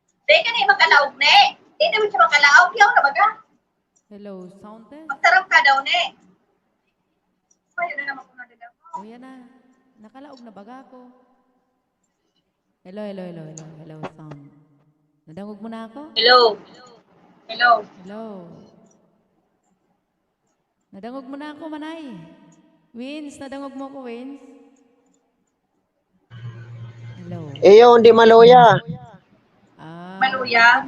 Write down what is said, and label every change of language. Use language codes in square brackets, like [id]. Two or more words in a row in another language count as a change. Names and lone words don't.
[bik] Dahil ka na yung makalaog, ne. Di naman siya makalaog. Yaw na baga. [en] Hello, sound test. [bik] Magtarap ka daw, ne. Ayun na naman kung nadadam. O yan na. Nakalaog na baga ako. [en] Hello, hello, hello, hello, hello, sound. [bik] Nadangog mo na ako? [en] Hello. Hello. Hello. [bik] Nadangog mo na ako, Manay. Wins, nadangog mo ako, Wins. [en] Hello. [bik] Hindi maluya. Maluya?